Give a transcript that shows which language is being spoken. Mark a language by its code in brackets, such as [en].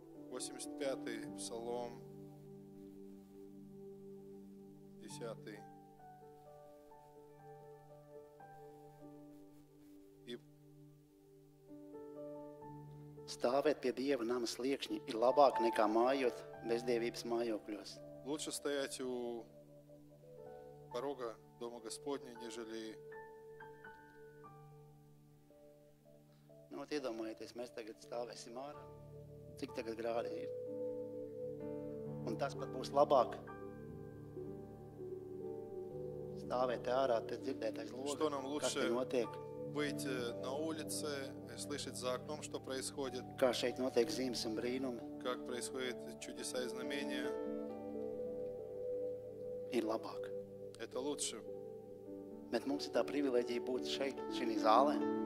[ru] 85 Псалом, 10. И [lv] Stāvēt pie Dieva nama sliekšņa ir labāk nekā mājot bezdievības mājokļos. [ru] лучше стоять у порога Дома Господня, нежели... [lv] Iedomājieties, mēs tagad stāvēsim ārā. Cik tagad grādi ir? Un tas pat būs labāk. Stāvēt ārā, te dzirdēt aiz [ru] Что нам [lv] loga, kas te [ru] лучше [lv] notiek. [ru] выйти на улице, слышать за окном, что происходит, [lv] Kā šeit notiek zīmes un brīnumi, [ru] как происходят чудеса и знамения. [lv] ir labāk. [ru] Это лучше. [lv] Bet mums ir tā privileģija būt šeit, šī zālē.